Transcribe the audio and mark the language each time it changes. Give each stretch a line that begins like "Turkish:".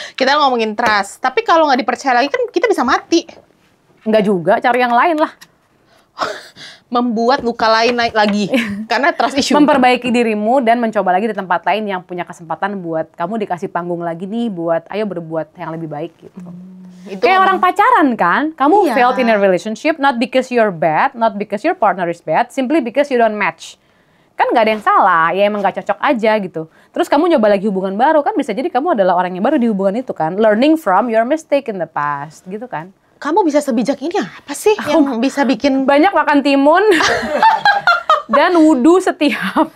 Indonesian: Kita ngomongin trust. Tapi kalau nggak dipercaya lagi kan kita bisa mati. Enggak juga, cari yang lain lah. Membuat luka lain naik lagi. Karena trust issue. Memperbaiki dirimu dan mencoba lagi di tempat lain yang punya kesempatan buat kamu dikasih panggung lagi nih buat ayo berbuat yang lebih baik gitu. Itu kayak orang pacaran kan, kamu
English: failed in a relationship not because you're bad, not because your partner is bad, simply because you don't match.
Indonesian: Kan nggak ada yang salah, ya emang nggak cocok aja gitu. Terus kamu nyoba lagi hubungan baru kan bisa jadi kamu adalah orang yang baru di hubungan itu kan,
English: learning from your mistake in the past
Indonesian: gitu kan. Kamu bisa sebijak ini apa sih yang bisa bikin banyak makan timun dan wudhu setiap